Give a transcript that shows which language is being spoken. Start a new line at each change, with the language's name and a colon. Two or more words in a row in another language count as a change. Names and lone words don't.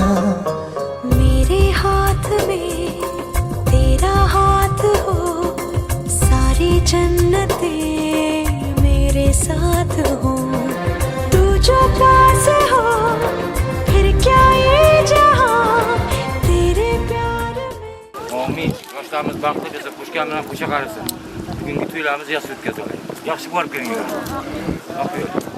Hindi: मेरे हाथ में तेरा हाथ हो, सारी जन्नतें मेरे साथ हो। तू जो पास हो फिर क्या ये जहां, तेरे प्यार में।
Uzbek: Amin. Yoshlarimiz baxtli bo'lsa, qo'shgan bilan qo'sha qarasin. Bugungi to'ylarimizni yaxshi o'tkazaylik. Yaxshi borib kelinglar. Rahmat.